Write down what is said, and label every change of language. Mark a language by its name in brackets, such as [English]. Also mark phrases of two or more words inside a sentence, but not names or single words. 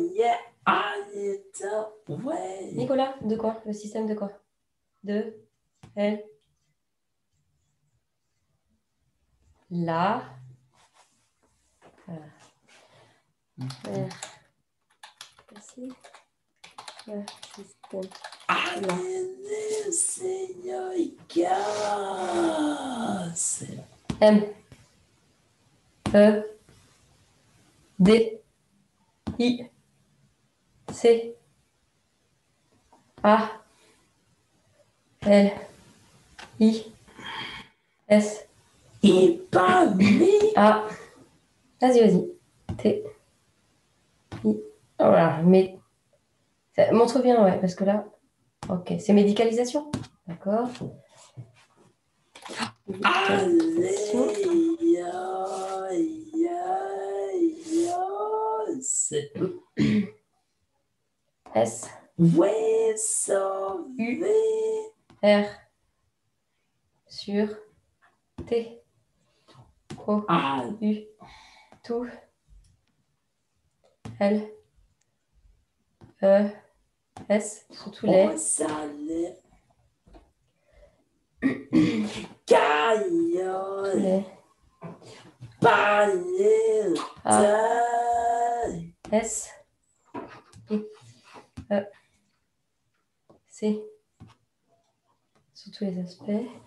[French] Nicolas, de quoi? Le système de quoi? De, L. Là. Faire casser le système. M, E, D, I, C, A, L, I, S, A. Vas-y. T, I. Oh là, mais ça montre bien, ouais, parce que là, ok, c'est médicalisation, d'accord. Médicalisation. S, U, R, sur, T, O, U, tout, L, E, S, surtout les. A, S, I, E, C, sur tous les aspects.